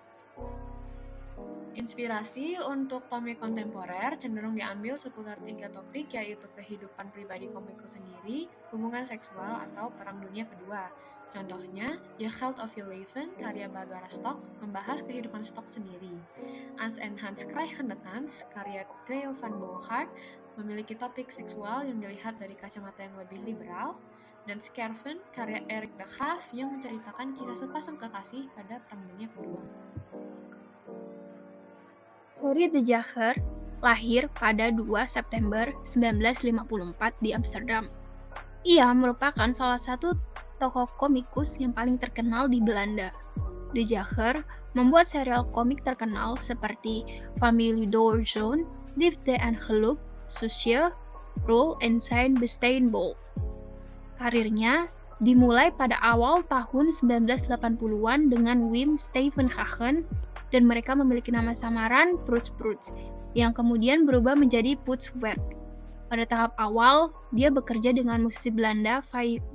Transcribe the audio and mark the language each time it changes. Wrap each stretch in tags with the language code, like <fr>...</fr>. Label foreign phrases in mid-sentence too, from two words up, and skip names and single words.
<id>Inspirasi untuk komik kontemporer cenderung diambil seputar 3 topik, yaitu kehidupan pribadi komikus sendiri, hubungan seksual, atau Perang Dunia Kedua. Contohnya, The Held of Your Leven karya Barbara Stock membahas kehidupan Stock sendiri. Ans en Hans krijgen de kans karya Theo van Boogaard memiliki topik seksual yang dilihat dari kacamata yang lebih liberal, dan Scherven karya Erik de Graaf yang menceritakan kisah sepasang kekasih pada Perang Dunia Kedua. Henri de Jager lahir pada 2 September 1954 di Amsterdam. Ia merupakan salah satu tokoh komikus yang paling terkenal di Belanda. De Jager membuat serial komik terkenal seperti Familie Doorzone, Liefde en Geluk, Susje, Roel en zijn Besteenbol. Karirnya dimulai pada awal tahun 1980-an dengan Wim Steenhagen dan mereka memiliki nama samaran Pruts, yang kemudian berubah menjadi Putswerk. Pada tahap awal, dia bekerja dengan musisi Belanda Vylovsky.</id>